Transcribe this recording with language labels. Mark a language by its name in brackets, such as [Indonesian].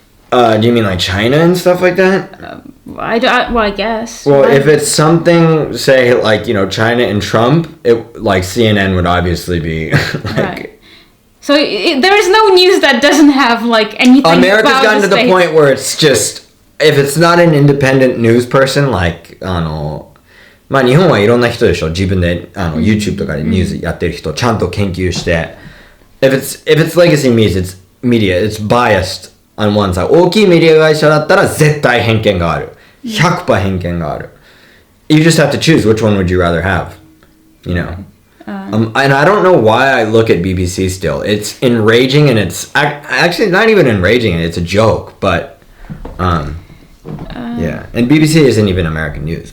[English] Do you mean like China and stuff like that? I guess. Well, if it's something, say like, you know, China and Trump, like CNN would obviously be like. Right. So there is no news that doesn't have like anything. America's about gotten to the state. point where it's just, if it's not an independent news person, like [Japanese] まあ日本はいろんな人でしょ、自分でYouTube とかでニュースやってる人、ちゃんと研究して。 [English] If it's legacy media, it's biased on one side. [Japanese] 大きいメディア会社だったら絶対偏見がある。 100% 偏見がある。 [English] You just have to choose which one would you rather have, you know. And I don't know why I look at BBC still. It's enraging and it's actually not even enraging. It's a joke, but yeah. And BBC isn't even American news.